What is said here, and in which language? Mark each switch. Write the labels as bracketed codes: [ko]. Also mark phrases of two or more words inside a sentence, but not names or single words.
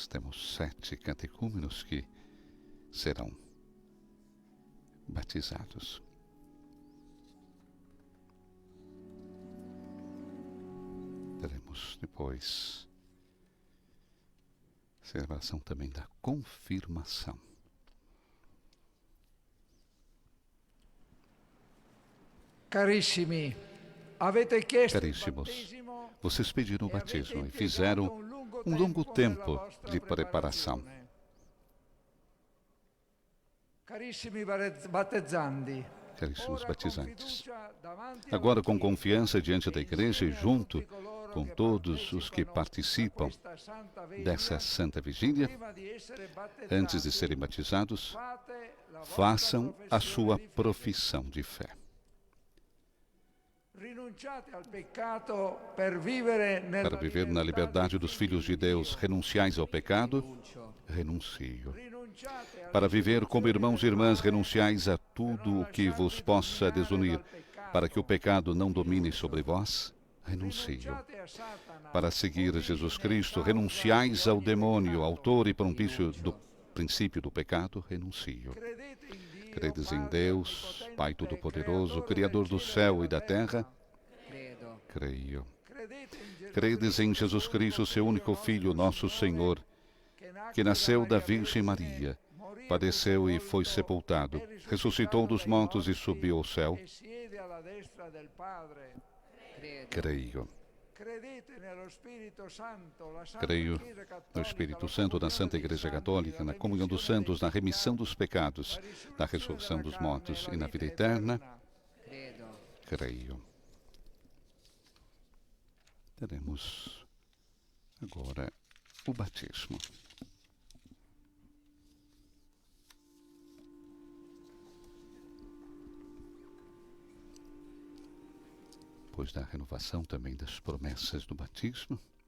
[pt] Temos 7 catecúmenos que serão batizados. Teremos depois celebração também da confirmação. [it] Carissimi, avete chiesto il [pt] Caríssimos, [it] battesimo [pt] vocês pediram o [it] e avete [pt] batismo e [it] impiegato [pt] fizeram um longo [it] nella [pt] tempo [it] vostra [pt] de preparação. [it] preparazione. Carissimi battezzandi, [pt] Caríssimos [it] ora con [pt] batizantes, [it] fiducia davanti [pt] agora [it] a [pt] com [it] tutti, [pt] confiança diante da igreja e [it] insieme a [pt] junto [it] tutti coloro [pt] com [it] che [pt] todos os que [it] partecipano [pt] participam [it] a questa santa vigília, [pt] dessa Santa Vigília, [it] prima di essere battezzati, [pt] antes de serem batizados, [it] fate la vostra [pt] façam a [it] professione [pt] sua [it] di fede. [pt] profissão de fé. [it] Rinunciate al peccato per vivere nella [pt] Para viver na liberdade dos filhos de Deus, renunciais ao pecado, renuncio. [it] Rinunciate alla [pt] Para viver como irmãos e irmãs, renunciais a tudo o que vos possa desunir. Para que o pecado não domine sobre vós, renuncio. [it] rinunciate a Satana, [pt] Para seguir Jesus Cristo, renunciais ao demônio, autor e princípio do pecado, renuncio. [it] credete in Dio, [pt] Credes em [it] Padre [pt] Deus, [it] onnipotente, [pt] Pai Todo-Poderoso, [it] creatore [pt] Criador [it] del [pt] do [it] cielo [pt] céu [it] e [pt] e da terra? Creio. [it] Credete in Gesù [pt] Credes em Jesus [it] suo [pt] Cristo, seu único Filho, nosso Senhor, que nasceu da Virgem Maria, padeceu e foi sepultado, ressuscitou dos mortos e subiu ao céu? [it] e siede alla destra del Padre. [pt] Creio. [it] Credete nello Spirito Santo, la Santa [pt] Creio [it] Chiesa [pt] no [it] Cattolica, [pt] Espírito [it] la [pt] Santo, na [it] comunione [pt] Santa [it] dei [pt] Igreja [it] santi, [pt] Católica, [it] la [pt] na comunhão dos [it] remissione [pt] santos, [it] dei [pt] na remissão [it] peccati, [pt] dos pecados, na ressurreição dos mortos e na vida eterna. Creio. Teremos agora o batismo. Depois da renovação também das promessas do batismo.